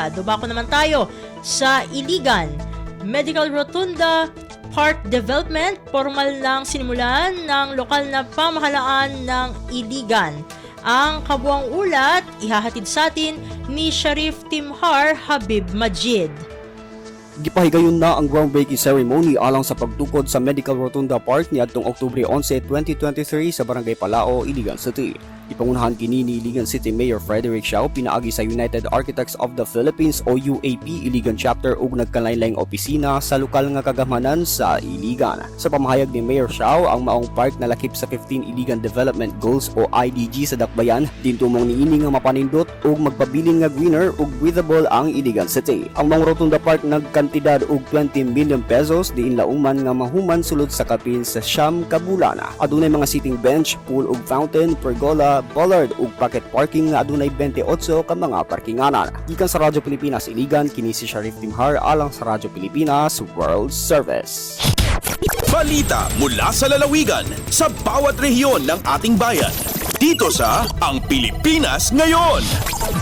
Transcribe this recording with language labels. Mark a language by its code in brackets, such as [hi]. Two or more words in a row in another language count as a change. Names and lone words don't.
[tl] Dubako naman tayo sa Iligan. Medical Rotunda Park Development, formal lang sinimulan ng lokal na pamahalaan ng Iligan. Ang kabuang ulat, ihahatid sa atin ni Sharif Timhar Habib Majid. [ceb] Gipahigayon na ang [en] groundbreaking ceremony [ceb] alang sa pagtukod sa Medical Rotunda Park niadtong Oktubre 11, 2023 sa Barangay Palao, Iligan City. Ipangunahan kini ni Iligan City Mayor Frederick Siao pinaagi sa United Architects of the Philippines o UAP Iligan Chapter ug nagkalain-laing opisina sa lokal nga kagamanan sa Iligan. Sa pamahayag ni Mayor Siao, ang maong park nalakip sa 15 Iligan Development Goals o IDG sa dakbayan, dintumong niini nga mapanindot ug magpabilin nga greener ug breathable ang Iligan City. Ang maong Rotunda Park nagkantidad og 20 million pesos diin lauman nga mahuman sulod sa kapin sa siyam ka bulan. Adunay mga [en] sitting bench, [ceb] pool ug fountain, pergola, bollard ug [en] pocket parking [ceb] nga adunay 28 ka mga parkinganan. Gikan sa Radyo Pilipinas Iligan, kini si Sharif Timhar alang sa Radyo Pilipinas World Service. [tl] Balita mula sa lalawigan sa bawat rehiyon ng ating bayan. Dito sa Ang Pilipinas Ngayon.